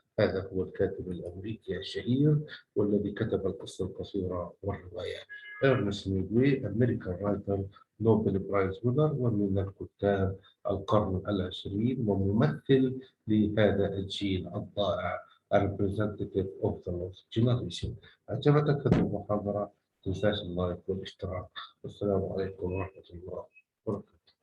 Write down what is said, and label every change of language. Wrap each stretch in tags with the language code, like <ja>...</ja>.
<ar>هذا هو الكاتب الأمريكي الشهير والذي كتب القصة القصيرة والروايات. إرنست هيمنجواي،</ar> <en>American writer, Nobel prize winner,</en> <ar>ومن الكتاب القرن العشرين، وممثل لهذا الجيل الضائع.</ar> <en>A representative of the lost generation.</en> <ar>أعجبتك هذه المحاضرة؟ تنساش اللايك والاشتراك. والسلام عليكم ورحمة الله وبركاته.</ar>